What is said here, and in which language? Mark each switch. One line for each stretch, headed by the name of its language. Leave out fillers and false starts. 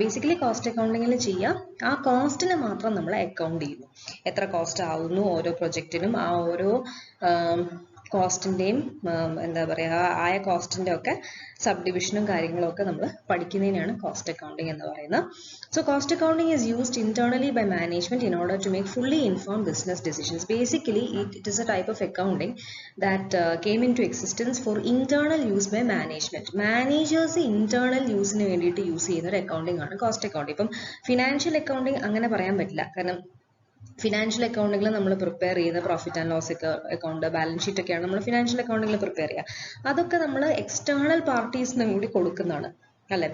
Malayalam: Basically cost അക്കൗണ്ടിങ്ങിൽ ചെയ്യാം, ആ കോസ്റ്റിനെ മാത്രം നമ്മൾ അക്കൗണ്ട് ചെയ്യുന്നു. എത്ര കോസ്റ്റ് ആവുന്നു ഓരോ പ്രൊജക്റ്റിനും, ആ ഓരോ കോസ്റ്റിന്റെയും എന്താ പറയുക, ആയ കോസ്റ്റിന്റെ ഒക്കെ സബ് ഡിവിഷനും കാര്യങ്ങളും ഒക്കെ നമ്മൾ പഠിക്കുന്നതിനാണ് കോസ്റ്റ് അക്കൗണ്ടിങ് എന്ന് പറയുന്നത്.
English: So cost accounting is used internally by management in order to make fully informed business decisions. Basically, it is a type of accounting that came into existence for internal use by management.
Malayalam: Managers internal use-ന് വേണ്ടിയിട്ട് use ചെയ്യുന്ന ഒരു accounting ആണ് cost accounting. ഇപ്പം financial accounting അങ്ങനെ പറയാൻ പറ്റില്ല, കാരണം financial അക്കൗണ്ടിങ്ങിൽ നമ്മൾ പ്രിപ്പയർ ചെയ്യുന്ന profit and loss account, balance sheet ഒക്കെയാണ് നമ്മൾ ഫിനാൻഷ്യൽ അക്കൗണ്ടിങ്ങിൽ പ്രിപ്പയർ ചെയ്യുക. അതൊക്കെ നമ്മൾ എക്സ്റ്റേണൽ പാർട്ടീസിനും കൂടി കൊടുക്കുന്നതാണ്, അല്ലെ?